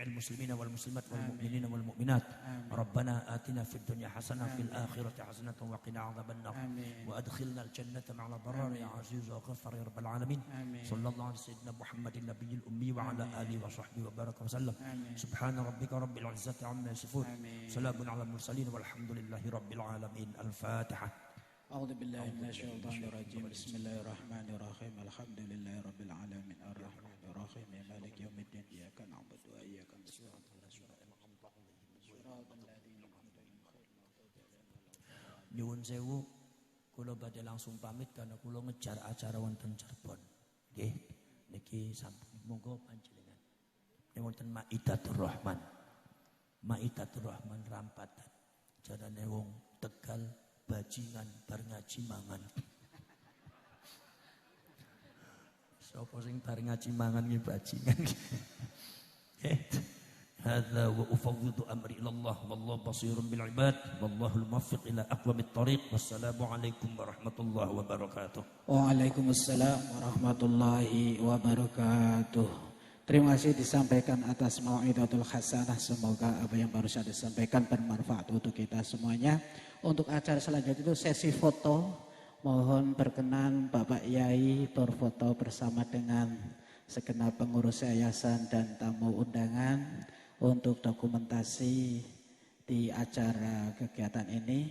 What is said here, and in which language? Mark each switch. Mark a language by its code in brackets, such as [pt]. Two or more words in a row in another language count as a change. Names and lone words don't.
[ar] المسلمين والمسلمات والمؤمنين والمؤمنات ربنا آتنا في الدنيا حسنة في الآخرة حسنة وقنا عذاب النار وأدخلنا الجنة مع الأبرار يا عزيز وغفر يا رب العالمين صلى الله على سيدنا محمد النبي الأمي وعلى آله وصحبه وبارك وسلم سبحان ربك رب العزة عما يصفون سلام على المرسلين والحمد لله رب العالمين الفاتحة أعوذ بالله من الشيطان الرجيم بسم الله الرحمن الرحيم الحمد لله رب العالمين الرحمن الرحيم مالك يوم الدين إياك نعبد وإياك نستعين [jv] Nyuwun sewu, kula badhe langsung pamit karena kula ngejar acara wonten Cirebon. Nggih, niki sampun monggo panjenengan. Nek wonten Maidatur Rahman. Maidatur Rahman rampatan. Jarane wong Tegal bajingan bar ngaji mangan. Sapa sing bar ngaji mangan nggih bajingan. [ar] هذا وأفوض أمري إلى الله والله بصير بالعباد والله الموفق إلى أقوم الطريق والسلام عليكم ورحمة الله وبركاته. وعليكم السلام ورحمة الله وبركاته. [id] Terima kasih disampaikan atas [ar] موعظة الحسنة. [id] Semoga apa yang baru saya disampaikan bermanfaat untuk kita semuanya. Untuk acara selanjutnya itu sesi foto. Mohon berkenan Bapak Yai berfoto bersama dengan segenap pengurus yayasan dan tamu undangan untuk dokumentasi di acara kegiatan ini.